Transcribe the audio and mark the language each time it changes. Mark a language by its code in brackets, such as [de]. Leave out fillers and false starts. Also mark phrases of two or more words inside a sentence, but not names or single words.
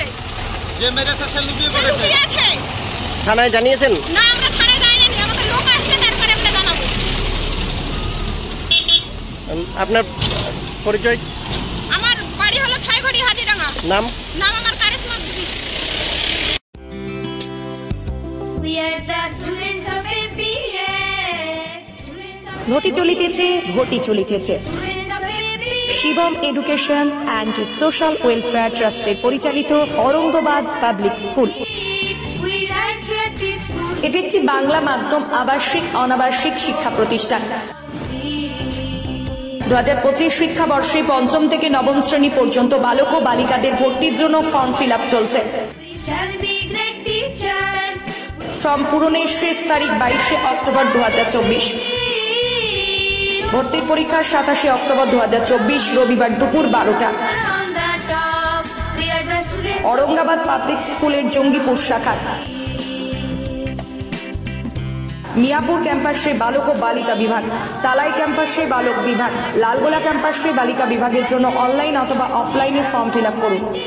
[bn] যে মেরেছে সে লুকিয়ে পড়েছে। থানায় জানিয়েছেন? না, আমরা থানায় যাইনি, আমাদের লোক আসছে তারপরে আমরা জানাবো। আপনার পরিচয়? আমার বাড়ি হলো 6 ঘড়ি হাজিডাঙ্গা। নাম? নাম আমার কারিশমা বিবি। [en] We are the students of APS. [bn] ঘটি চলিতেছে শিবম এডুকেশন অ্যান্ড সোশ্যাল ওয়েলফেয়ার ট্রাস্টের পরিচালিত অরঙ্গবাদ পাবলিক স্কুল। এটি একটি বাংলা মাধ্যম আবাসিক অনাবাসিক শিক্ষা প্রতিষ্ঠান। 2025 শিক্ষাবর্ষে 5ম থেকে 9ম শ্রেণী পর্যন্ত বালক ও বালিকাদের ভর্তির জন্য [en] form fill up [bn] চলছে। ফর্ম পূরণের শেষ তারিখ 22শে অক্টোবর 2024। ভর্তির পরীক্ষা 27শে অক্টোবর 2024 রবিবার দুপুর 12টা। ঔরঙ্গাবাদ পাবলিক স্কুলের জঙ্গীপুর শাখা মিয়াপুর ক্যাম্পাসে বালক ও বালিকা বিভাগ, তালাই ক্যাম্পাসে বালক বিভাগ, লালগোলা ক্যাম্পাসে বালিকা বিভাগের জন্য অনলাইন অথবা অফলাইনে [en] form fill up [bn] करुन।